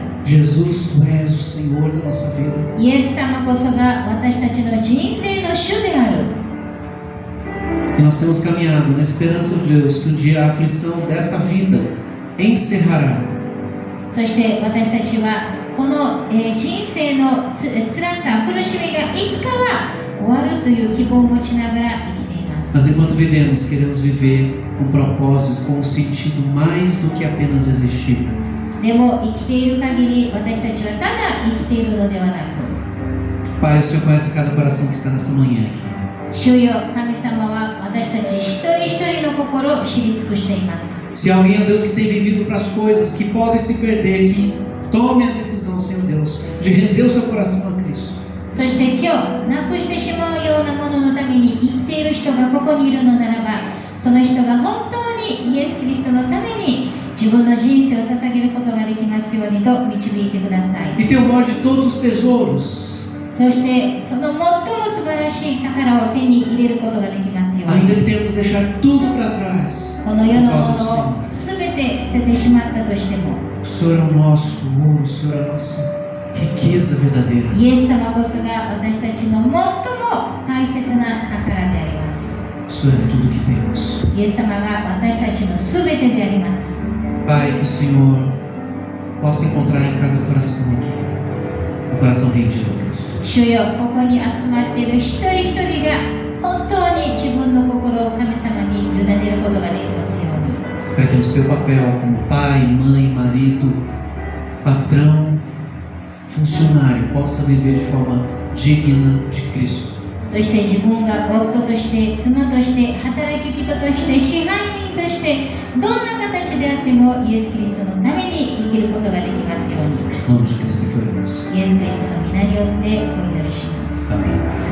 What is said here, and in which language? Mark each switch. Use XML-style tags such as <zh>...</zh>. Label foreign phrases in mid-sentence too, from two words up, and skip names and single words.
<pt>Jesus, Tu és o Senhor da nossa vida.</pt> <ja>イエス様こそが私たちの人生の主である。</ja> <pt>E nós temos caminhado na esperança de Deus que um dia a aflição desta vida encerrará.</pt> <ja>そして私たちはこの人生の辛さ、苦しみがいつかは終わるという希望を持ちながら生きています。す。</ja> <pt>Mas enquanto vivemos, queremos viver com propósito, com um sentido mais do que apenas existir.</pt> <ja>でも生きている限り私たちはただ生きているのではなく、</ja> <pt>Pai, o Senhor conhece cada coração que está nessa manhã aqui.</pt> <ja>主よ神様は私たち一人一人の心を知り尽くしています。</ja> <pt>Se alguém, ó Deus, que tem vivido para as coisas que podem se perder, que tome a decisão, Senhor Deus, de render o seu coração a Cristo.</pt> <ja>そして今日なくしてしまうようなもののために生きている人がここにいるのならば、その人が本当にイエス・キリストのために自分の人生を捧げることができますようにと導いてください。</ja> <pt>E ter o maior de todos os tesouros,</pt> <ja>そしてその最も素晴らしい宝を手に入れることができますよう</ja> <pt>ainda</pt> <ja>に。</ja> <pt>que tenhamos que deixar tudo para trás.</pt> <ja>この世</ja> <pt>Por</pt> <ja>のも</ja> <pt>causa do</pt> <ja>のを</ja> <pt>Senhor.</pt> <ja>全て捨ててしまったとしても、</ja> <pt>O Senhor é o nosso ouro, o Senhor é a nossa riqueza verdadeira.</pt> <ja>イエス様こそが私たちの最も大切な宝であります。</ja> <pt>O Senhor é tudo que temos.</pt> <ja>イエス様が私たちの全てであります。</ja> <pt>Pai, que o Senhor possa encontrar em cada coração aqui um coração rendido a Cristo.</pt> <ja>主よ、ここに集まっている一人一人が本当に自分の心を神様に委ねることができますように。</ja> <pt>Para que no seu papel como pai, mãe, marido, patrão, funcionário, possa viver de forma digna de Cristo.</pt> <ja>そして自分が夫として妻として働き人として支配人としてどんな形であってもイエス・キリストのために生きることができますように。</ja> <pt>Em nome de Cristo que oramos.</pt> <ja>イエス・キリストの皆によってお祈りします。</ja> <pt>Amém.</pt>